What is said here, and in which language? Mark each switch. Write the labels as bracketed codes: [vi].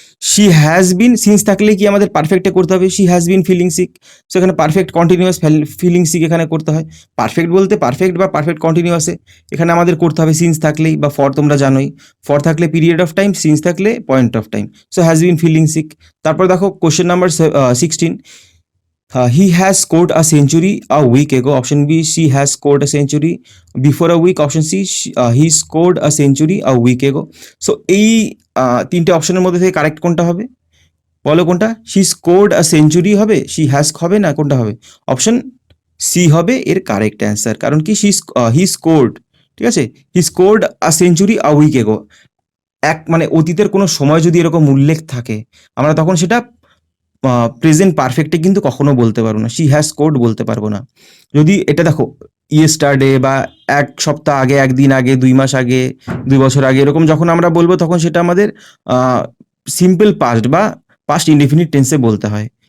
[bn] She has been, since থাকলে কি আমাদের পারফেক্টে করতে হবে, [en] she has been feeling sick, [bn] so এখানে পারফেক্ট কন্টিনিউয়াস ফিলিং সিক এখানে করতে হয়। পারফেক্ট বলতে পারফেক্ট বা পারফেক্ট কন্টিনিউয়াসে এখানে আমাদের করতে হবে সিন্স থাকলেই, বা ফর তোমরা জানোই, ফর থাকলে পিরিয়ড অফ টাইম, সিন্স থাকলে point of time, [en] So has been feeling sick. [bn] তারপর দেখো [en] Question number 16, he has scored a century a week ago. Option B, she has scored a century before a week. Option C, he scored a century a week ago. [bn] So এই তিনটে অপশনের মধ্যে থেকে correct কোনটা হবে বলো? কোনটা? [en] she scored a century হবে, she has [bn] হবে না, কোনটা হবে? অপশন সি হবে এর কারেক্ট অ্যান্সার। কারণ কি, [en] he scored, ঠিক আছে, he scored a century a week ago, [bn] এক মানে অতীতের কোনো সময় যদি এরকম উল্লেখ থাকে, আমরা তখন সেটা প্রেজেন্ট পারফেক্টে কিন্তু কখনো বলতে পারবো না, [en] she has scored [bn] বলতে পারবো না। যদি এটা দেখো ইয়েস্টারডে বা এক সপ্তাহ আগে, একদিন আগে, 2 মাস আগে, 2 বছর আগে, এরকম যখন আমরা বলবো তখন সেটা আমাদের সিম্পল পাস্ট বা পাস্ট ইনডেফিনিট টেন্সে বলতে হয়।